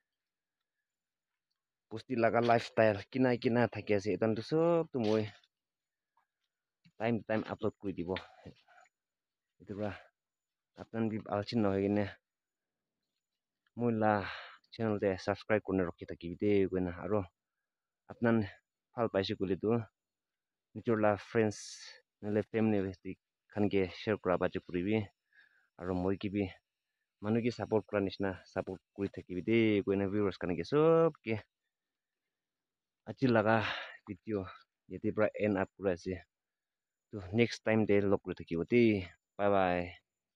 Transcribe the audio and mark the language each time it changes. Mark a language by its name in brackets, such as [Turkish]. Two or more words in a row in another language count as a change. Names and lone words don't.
[Naga Pidgin] posti laga lifestyle kina thaki ase etan tu sob tu moi [English] time to time [Naga Pidgin] upload kuri dibo idura apnan bi alchin no hoigine moi la channel de subscribe kurna rakhi thakibi de koina aro apnan phal paise kule tu nijor la friends nale family khan ke share kura ba kuribi aro moi ki bi manu ki support kura nishna support kuri thakibi de koina viewers khan ke sob ke achi laga video yete pra [English] end up [Naga Pidgin] kura ase to [English] next time [Naga Pidgin] de log kuri thakibo de [English] bye bye.